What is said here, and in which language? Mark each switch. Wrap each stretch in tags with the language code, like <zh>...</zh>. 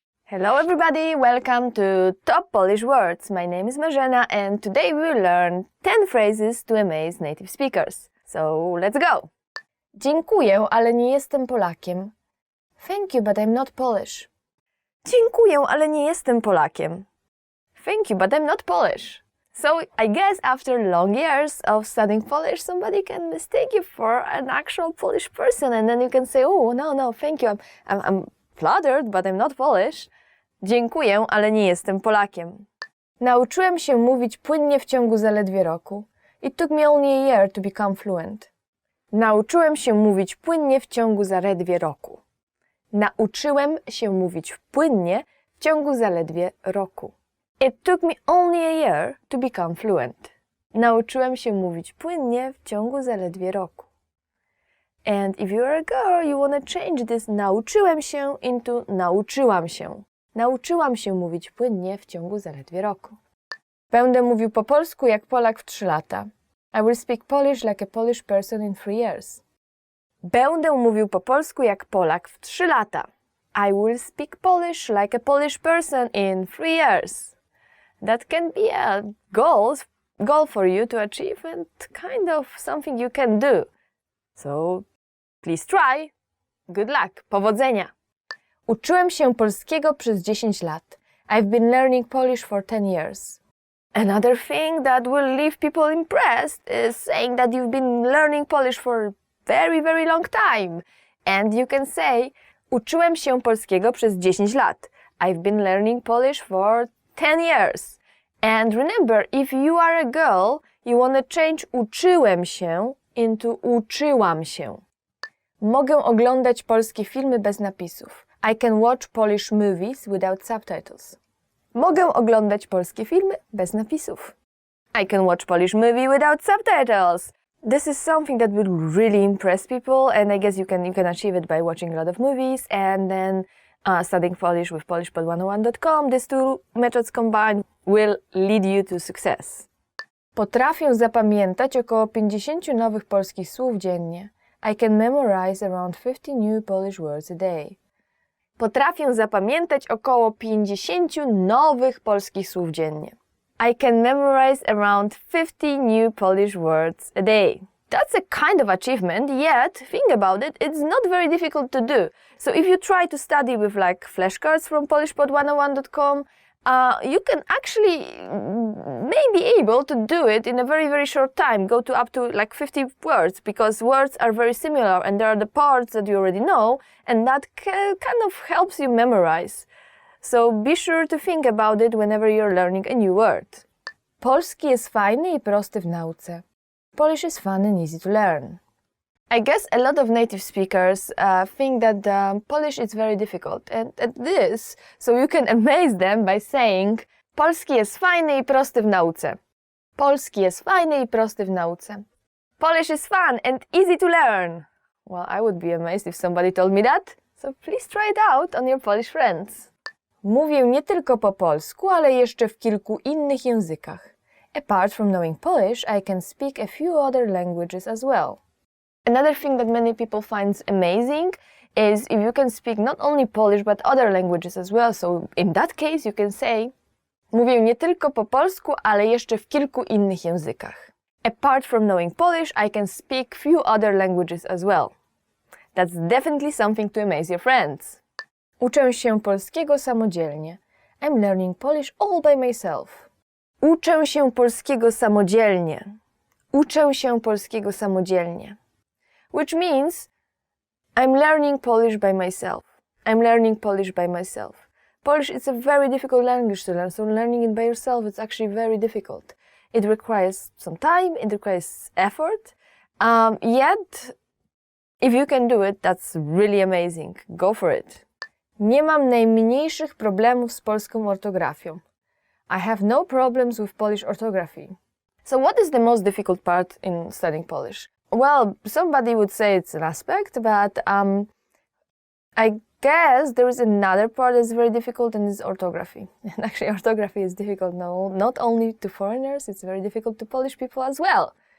<en>Hello everybody, welcome to Top Polish Words. My name is Marzena and today we will learn 10 phrases to amaze native speakers. So let's go!</en> <pl>Dziękuję, ale nie jestem Polakiem.</pl> <en>Thank you, but I'm not Polish.</en> <pl>Dziękuję, ale nie jestem Polakiem.</pl> <en>Thank you, but I'm not Polish. So I guess after long years of studying Polish, somebody can mistake you for an actual Polish person, and then you can say, oh, no, thank you, I'm flattered, but I'm not Polish.</en> <pl>Dziękuję, ale nie jestem Polakiem. Nauczyłem się mówić płynnie w ciągu zaledwie roku.</pl> <en>It took me only a year to become fluent.</en> <pl>Nauczyłem się mówić płynnie w ciągu zaledwie roku. Nauczyłem się mówić płynnie w ciągu zaledwie roku.</pl> <en>It took me only a year to become fluent.</en> <pl>Nauczyłem się mówić płynnie w ciągu zaledwie roku.</pl> <en>And if you're a girl, you want to change this</en> <pl>nauczyłem się</pl> <en>into</en> <pl>nauczyłam się. Nauczyłam się mówić płynnie w ciągu zaledwie roku. Będę mówił po polsku jak Polak w 3 lata.</pl> <en>I will speak Polish like a Polish person in 3 years.</en> <pl>Będę mówił po polsku jak Polak w 3 lata.</pl> <en>I will speak Polish like a Polish person in 3 years. That can be a goal for you to achieve and kind of something you can do. So please try. Good luck.</en> <pl>Powodzenia. Uczyłem się polskiego przez 10 lat.</pl> <en>I've been learning Polish for 10 years. Another thing that will leave people impressed is saying that you've been learning Polish for a very, very long time. And you can say,</en> <pl>Uczyłem się polskiego przez 10 lat.</pl> <en>I've been learning Polish for 10 years. And remember, if you are a girl, you want to change</en> <pl>uczyłem się</pl> <en>into</en> <pl>uczyłam się. Mogę oglądać polskie filmy bez napisów.</pl> <en>I can watch Polish movies without subtitles.</en> <pl>Mogę oglądać polskie filmy bez napisów.</pl> <en>I can watch Polish movie without subtitles. This is something that will really impress people, and I guess you can achieve it by watching a lot of movies and then studying Polish with polishpod101.com. These two methods combined will lead you to success.</en> <pl>Potrafię zapamiętać około 50 nowych polskich słów dziennie.</pl> <en>I can memorize around 50 new Polish words a day.</en> <pl>Potrafię zapamiętać około 50 nowych polskich słów dziennie.</pl> <en>I can memorize around 50 new Polish words a day. That's a kind of achievement, yet, think about it, it's not very difficult to do. So if you try to study with like flashcards from polishpod101.com, you can actually maybe able to do it in a very, very short time, go to up to like 50 words, because words are very similar and there are the parts that you already know, and that kind of helps you memorize. So be sure to think about it whenever you're learning a new word.</en> <pl>Polski jest fajny i prosty w nauce.</pl> <en>Polish is fun and easy to learn. I guess a lot of native speakers think that Polish is very difficult, and at this, so you can amaze them by saying</en> <pl>Polski jest fajny i prosty w nauce. Polski jest fajny i prosty w nauce.</pl> <en>Polish is fun and easy to learn. Well, I would be amazed if somebody told me that, so please try it out on your Polish friends.</en> <pl>Mówię nie tylko po polsku, ale jeszcze w kilku innych językach.</pl> <en>Apart from knowing Polish, I can speak a few other languages as well. Another thing that many people find amazing is if you can speak not only Polish but other languages as well. So in that case you can say</en> <pl>mówię nie tylko po polsku, ale jeszcze w kilku innych językach.</pl> <en>Apart from knowing Polish, I can speak few other languages as well. That's definitely something to amaze your friends.</en> <pl>Uczę się polskiego samodzielnie.</pl> <en>I'm learning Polish all by myself.</en> <pl>Uczę się polskiego samodzielnie. Uczę się polskiego samodzielnie.</pl> <en>Which means I'm learning Polish by myself. I'm learning Polish by myself. Polish is a very difficult language to learn, so learning it by yourself is actually very difficult. It requires some time, it requires effort, yet if you can do it, that's really amazing. Go for it.</en> <pl>Nie mam najmniejszych problemów z polską ortografią.</pl> <en>I have no problems with Polish orthography. So what is the most difficult part in studying Polish? Well, somebody would say it's an aspect, but I guess there is another part that's very difficult, and it's orthography. And actually orthography is difficult not only to foreigners, it's very difficult to Polish people as well.</en>